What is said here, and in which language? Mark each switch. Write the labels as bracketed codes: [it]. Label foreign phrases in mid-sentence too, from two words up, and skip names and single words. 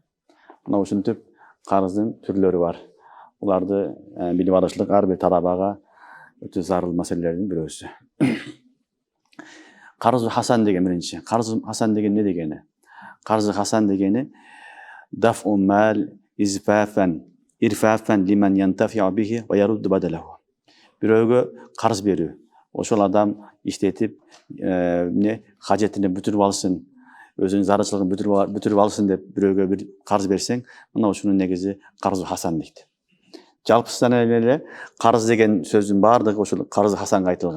[ky] Мына ушинтип карыздын түрлөрү бар. Буларды билип алышлык ар бир талабага өтө зарыл маселелердин бирөөсү. Карыз хасан деген биринчи. Карыз хасан деген эмне дегени? [ar] Карыз хасан дегени دفع مال إزفافا إرفاقا لمن ينتفع به ويرد بدله. [ky] Бирөөгө карыз берүү. Ошол адам иштетип, кажетин бүтүрүп алсын, өзүнүн зарылчылыгын бүтүрүп алсын деп бирөөгө бир карыз берсең, мына ушунун негизи карыз хасан дейт. Жалпысынан эле карыз деген сөздүн баардыгы ошол карыз хасанга айтылган.